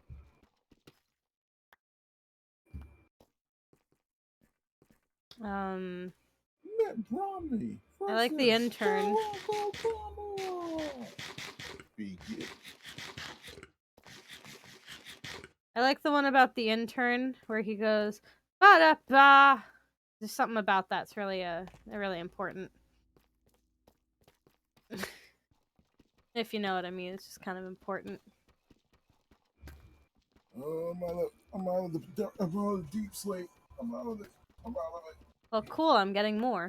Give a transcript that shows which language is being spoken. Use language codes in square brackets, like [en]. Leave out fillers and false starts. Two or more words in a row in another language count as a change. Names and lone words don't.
[en] Mitt Romney I like the versus intern. Barack Obama. Begin. I like the one about the intern where he goes ba da ba. There's something about that's really really important. If you know what I mean, it's just kind of important. I'm out of the deep sleep. I'm out of it. Well, cool. I'm getting more.